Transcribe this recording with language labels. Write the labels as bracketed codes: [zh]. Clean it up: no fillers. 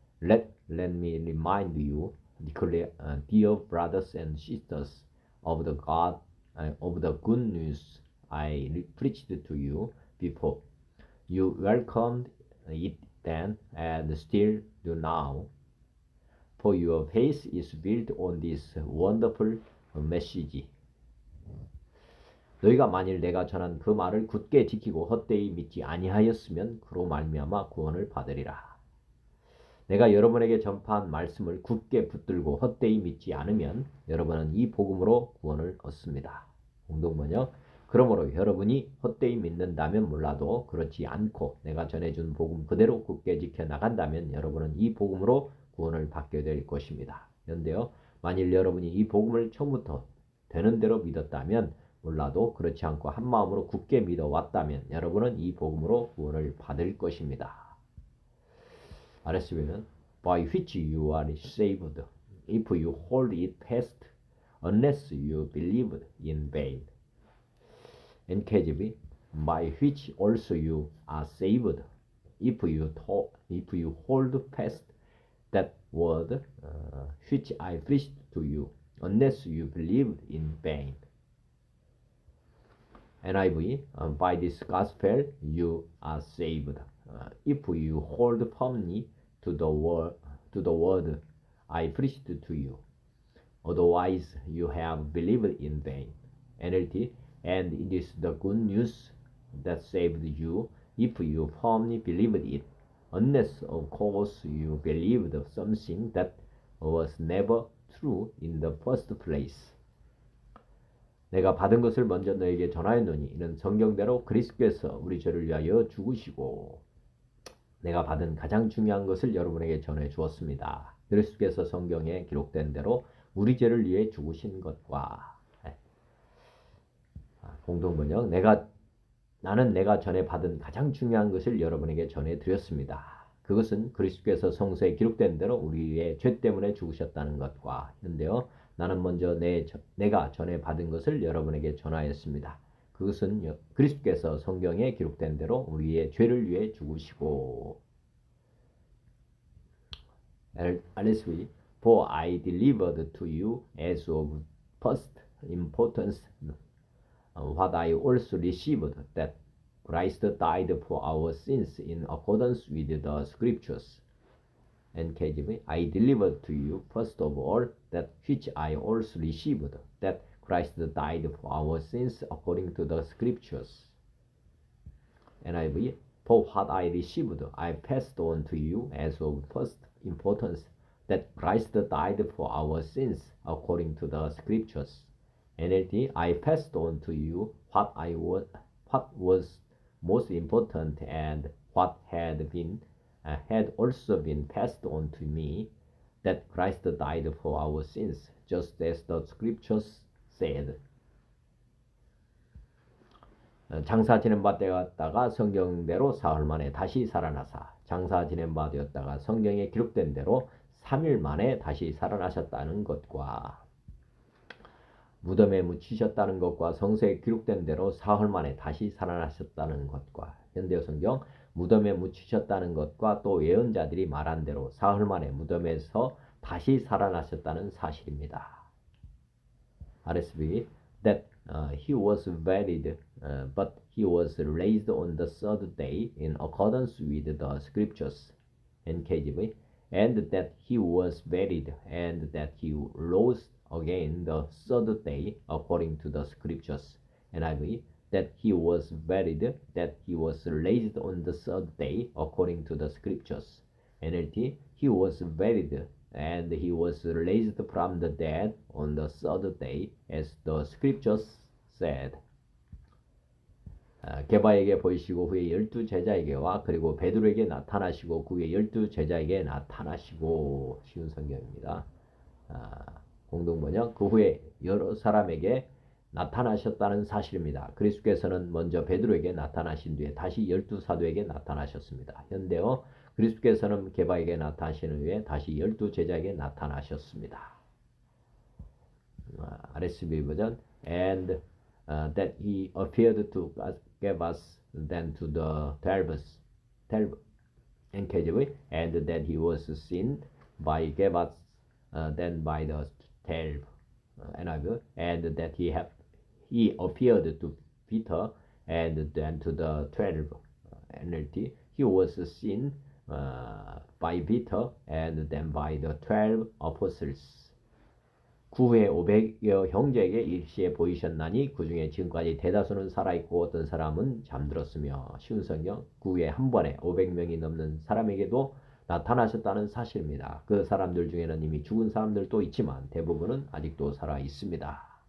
[en] Let me remind you, dear brothers and sisters, of the good news I preached to you before. You welcomed it then and still do now. For your faith is built on this wonderful message. [ko] 너희가 만일 내가 전한 그 말을 굳게 지키고 헛되이 믿지 아니하였으면 그로 말미암아 구원을 받으리라. 내가 여러분에게 전파한 말씀을 굳게 붙들고 헛되이 믿지 않으면 여러분은 이 복음으로 구원을 얻습니다. 공동번역. 그러므로 여러분이 헛되이 믿는다면 몰라도 그렇지 않고 내가 전해준 복음 그대로 굳게 지켜나간다면 여러분은 이 복음으로 구원을 받게 될 것입니다. 그런데요, 만일 여러분이 이 복음을 처음부터 되는 대로 믿었다면 몰라도 그렇지 않고 한 마음으로 굳게 믿어왔다면 여러분은 이 복음으로 구원을 받을 것입니다. [en] RSV는 by which you are saved, if you hold it fast, unless you believed in vain. NKJV, by which also you are saved, if you hold fast that word which I preached to you, unless you believed in vain. NIV, by this gospel you are saved, if you hold firmly to the word I preached to you. Otherwise you have believed in vain. NLT, and it is the good news that saved you if you firmly believed it, unless of course you believed something that was never true in the first place. [ko] 내가 받은 것을 먼저 너에게 전하였노니 이는 성경대로 그리스도께서 우리 죄를 위하여 죽으시고, 내가 받은 가장 중요한 것을 여러분에게 전해 주었습니다. 그리스도께서 성경에 기록된 대로 우리 죄를 위해 죽으신 것과, 공동번역, 나는 내가 전에 받은 가장 중요한 것을 여러분에게 전해 드렸습니다. 그것은 그리스도께서 성서에 기록된 대로 우리의 죄 때문에 죽으셨다는 것과, 현대어 나는 먼저 내가 전에 받은 것을 여러분에게 전하였습니다. 그것은 그리스도께서 성경에 기록된 대로 우리의 죄를 위해 죽으시고, [en] RSV, for I delivered to you as of first importance what I also received, that Christ died for our sins in accordance with the scriptures. NKJV, I delivered to you first of all that which I also received, that Christ died for our sins according to the scriptures. NIV, for what I received I passed on to you as of first importance, that Christ died for our sins according to the scriptures. NLT, I passed on to you what was most important and what had also been passed on to me, that Christ died for our sins, just as the scriptures said. [ko] 장사 지낸 바 되었다가 성경대로 사흘 만에 다시 살아나사, 장사 지낸 바 되었다가 성경에 기록된 대로 3일 만에 다시 살아나셨다는 것과, 무덤에 묻히셨다는 것과 성서에 기록된 대로 사흘 만에 다시 살아나셨다는 것과, 현대어 성경 무덤에 묻히셨다는 것과 또 예언자들이 말한 대로 사흘 만에 무덤에서 다시 살아나셨다는 사실입니다. [en] RSV, that he was buried, but he was raised on the third day in accordance with the scriptures. NKJV, and that he was buried and that he rose again the third day according to the scriptures. NIV, that he was buried, that he was raised on the third day according to the scriptures. NLT, he was buried and he was raised from the dead on the third day as the scriptures said. [ko] 게바에게 보이시고 후에 12 제자에게와 그리고 베드로에게 나타나시고 그 후에 12 제자에게 나타나시고, 쉬운 성경입니다. 공동번역, 그 후에 여러 사람에게 나타나셨다는 사실입니다. 그리스도께서는 먼저 베드로에게 나타나신 뒤에 다시 12 사도에게 나타나셨습니다. 현대어 그리스도께서는 게바에게 나타나신 후에 다시 12 제자에게 나타나셨습니다. [en] RSV 버전, and that he appeared to Gabus, then to the 12 NKJV, and that he was seen by Gabus, then by the 12 NIV, and that he appeared to Peter and then to the 12 NLT. He was seen by Peter and then by the 12 apostles. [ko] 그 후에 500여 형제에게 일시에 보이셨나니 그 중에 지금까지 대다수는 살아있고 어떤 사람은 잠들었으며, 쉬운 성경, 그 후에 한 번에 500명이 넘는 사람에게도 나타나셨다는 사실입니다. 그 사람들 중에는 이미 죽은 사람들도 있지만 대부분은 아직도 살아 있습니다.